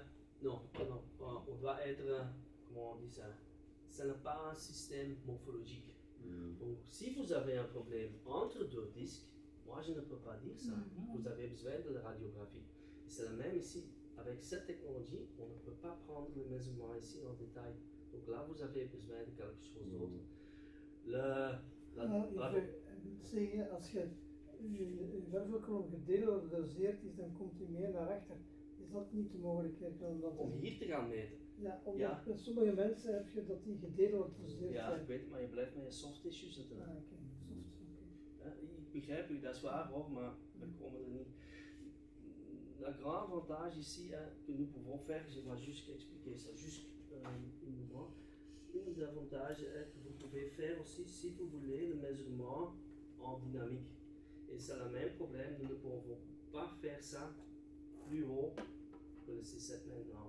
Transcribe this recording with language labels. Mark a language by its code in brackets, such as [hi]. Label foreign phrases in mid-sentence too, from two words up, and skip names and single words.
[fr] Non, on doit être, comment on dit ça, ce n'est pas un système morphologique. Donc, si vous avez un problème entre deux disques, moi je ne peux pas dire ça. Vous avez besoin de la radiographie. Et c'est la même ici. Avec cette technologie, on ne peut pas prendre les mesurements ici en détail. Donc là, vous avez besoin de quelque chose d'autre. [nl] Zeggen, als je wervelkolom gedelordoseerd is, dan komt hij meer naar achter. Is dat niet de mogelijkheid om dat om hier te gaan meten? Ja, omdat bij sommige mensen heb je dat die gedelordoseerd zijn. Ja, ik weet het, maar je blijft met je [en] soft tissue [nl] zitten. Ah, okay. Ik begrijp u, dat is waar hoor, maar we komen er niet. [fr] Le grand avantage ici que nous pouvons faire, je dois juste expliquer ça, juste un mouvement. Un des avantages est que vous pouvez faire aussi, si vous voulez, le mesurement en dynamique. Et c'est le même problème, nous ne pouvons pas faire ça plus haut que le C7 maintenant.